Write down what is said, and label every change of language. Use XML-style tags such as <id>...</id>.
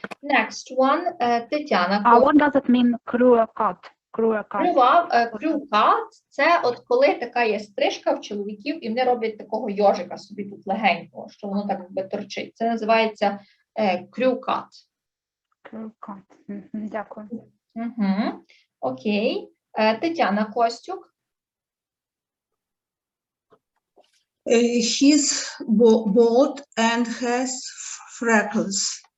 <en>Next one, Тетяна. What does it mean, crew cut? Crew</en> <uk>cut – це от коли така є стрижка в чоловіків, і вони роблять такого йожика собі тут легенького, що воно так якби торчить. Це називається crew cut.</uk> <en>Crew cut. Дякую.</en> <uk>Окей. Тетяна Костюк.</uk> <en>He's bald and has freckles.</en>